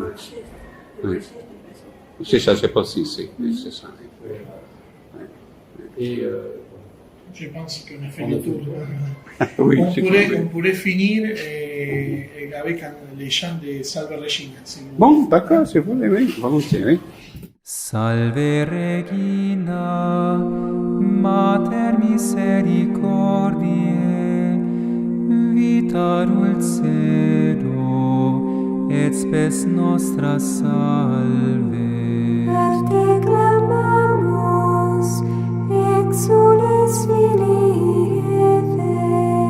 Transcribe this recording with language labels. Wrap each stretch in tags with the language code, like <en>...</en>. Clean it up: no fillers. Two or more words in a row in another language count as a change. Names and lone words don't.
<fr>C'est ça, c'est possible, c'est ça. Et je pense qu'on a fait le tour. Oui, on pourrait finir avec les chants de Salve Regina. Bon, d'accord, si vous voulez, oui, volontiers, oui.</fr> <la>Salve Regina, Mater misericordiae, vita dulcedo, et spes nostra salve. Per te clamamus, exules filii Eve.</la>